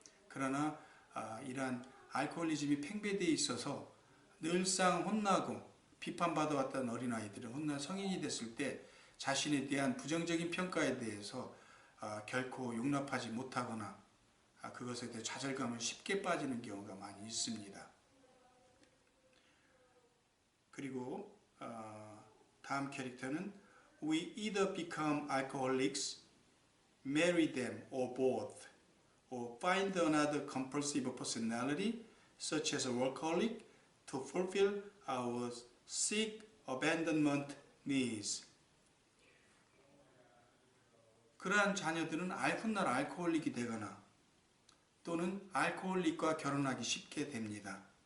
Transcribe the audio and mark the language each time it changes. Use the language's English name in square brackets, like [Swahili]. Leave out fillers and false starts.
[Korean] 그러나 이러한 알코올리즘이 팽배되어 있어서 늘상 혼나고 비판받아왔던 어린아이들은 훗날 성인이 됐을 때 자신에 대한 부정적인 평가에 대해서 결코 용납하지 못하거나 그것에 대해 좌절감을 쉽게 빠지는 경우가 많이 있습니다. 그리고 다음 캐릭터는 [English] We either become alcoholics, marry them or both, or find another compulsive personality such as a workaholic to fulfill our sick abandonment needs. [Korean] 그러한 자녀들은 훗날 알코올릭이 되거나 또는 알코올릭과 결혼하기 쉽게 됩니다.